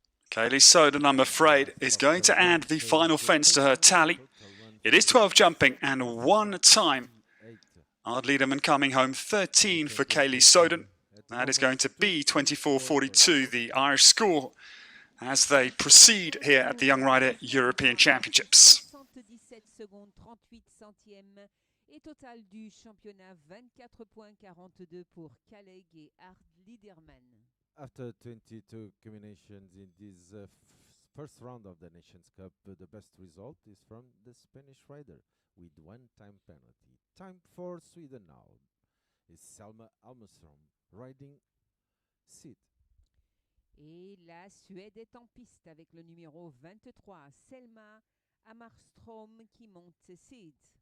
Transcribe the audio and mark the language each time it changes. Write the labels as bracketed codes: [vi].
[en] Kaylee Soden, I'm afraid, is going to add the final fence to her tally. It is 12 jumping and 1 time. Ard Liederman coming home 13 for Kaylee Soden. That is going to be 24.42, the Irish score, as they proceed here at the Young Rider European Championships. [fr] 77 secondes 38 centièmes et total du championnat 24.42 pour Kaleg et Ard Liederman. [en] After 22 combinations in this first round of the Nations Cup, the best result is from the Spanish rider with 1-time penalty. Time for Sweden now is Selma Hammerstrom riding seat. [fr] Et la Suède est en piste avec le numéro 23, Selma Hammerstrom qui monte seat.